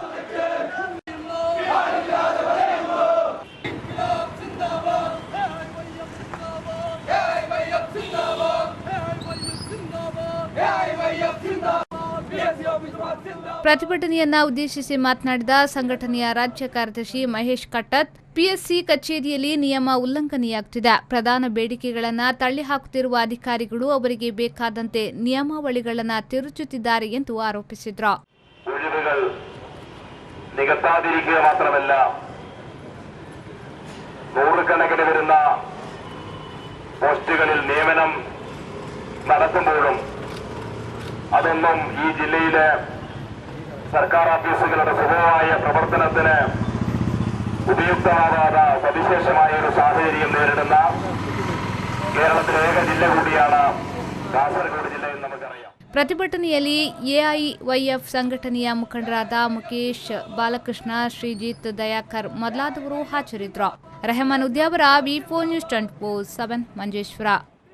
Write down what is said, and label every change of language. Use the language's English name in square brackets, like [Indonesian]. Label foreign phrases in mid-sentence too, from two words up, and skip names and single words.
[Kannada] ಪ್ರತಿಭಟನೆಯನ್ನ ಉದ್ದೇಶಿಸಿ ಮಾತನಾಡಿದ ಸಂಘಟನೆಯ ರಾಜ್ಯ ಕಾರ್ಯದರ್ಶಿ ಮಹೇಶ್ ಕಟ್ಟತ್, ಪಿಎಸ್ಸಿ ಕಚೇರಿಯಲ್ಲಿ ನಿಯಮ ಉಲ್ಲಂಘನೆಯಾಗುತ್ತಿದೆ. ಪ್ರಧಾನ ಬೇಡಿಕೆಗಳನ್ನು ತಳ್ಳಿಹಾಕುತ್ತಿರುವ ಅಧಿಕಾರಿಗಳು ಅವರಿಗೆ ಬೇಕಾದಂತೆ ನಿಯಮಾವಳಿಗಳನ್ನು ತಿರುಚುತ್ತಿದ್ದಾರೆ ಎಂದು ಆರೋಪಿಸಿದರು. [Malayalam] നികത്താതിരിക്കുക മാത്രമല്ല, നൂറുകണക്കിന് വരുന്ന പോസ്റ്റുകളിൽ നിയമനം നടത്തുമ്പോഴും അതൊന്നും ഈ ജില്ലയിലെ സർക്കാർ ഓഫീസുകളുടെ സുഗമമായ പ്രവർത്തനത്തിന് ഉപയുക്തമാകാത്ത സവിശേഷമായ ഒരു സാഹചര്യം നേരിടുന്ന കേരളത്തിലെ ഏക ജില്ല കൂടിയാണ് കാസർഗോഡ് ജില്ല എന്ന് നമുക്കറിയാം. [Kannada] ಪ್ರತಿಭಟನೆಯಲ್ಲಿ ಎಐವೈಎಫ್ ಸಂಘಟನೆಯ ಮುಖಂಡರಾದ ಮುಕೇಶ್, ಬಾಲಕೃಷ್ಣ, ಶ್ರೀಜಿತ್, ದಯಾಕರ್ ಮೊದಲಾದವರು ಹಾಜರಿದ್ದರು. ರೆಹಮಾನ್ ಉದ್ಯಾವರ, ವಿ4 ನ್ಯೂಸ್ 24/7 ಮಂಜೇಶ್ವರ.